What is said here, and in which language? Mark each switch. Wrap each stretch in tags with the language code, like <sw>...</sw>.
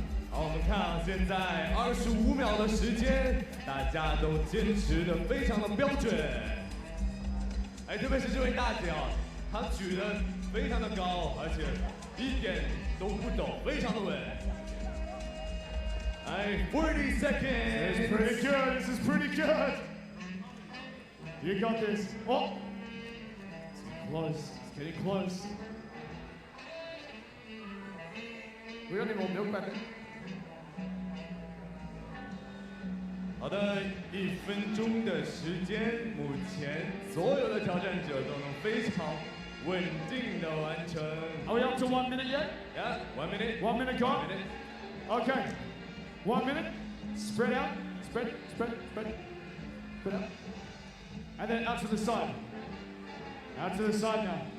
<zh>好，我们看啊，现在25秒的时间，大家都坚持的非常的标准。哎，特别是这位大姐啊，她举得非常的高，而且一点都不抖，非常的稳。</zh> <en>哎，40 seconds. This is pretty good, this is pretty good. You got this. Oh! It's close, it's getting close. We got any more milk back there?</en> <zh>好的，1分钟的时间，目前所有的挑战者都能非常稳定的完成。</zh> <en>Are we up to 1 minute yet? Yeah, 1 minute. 1 minute gone? 1 minute. Okay. 1 minute. Spread out. Spread, spread, spread. Spread out. And then out to the side. Out to the side now.</en>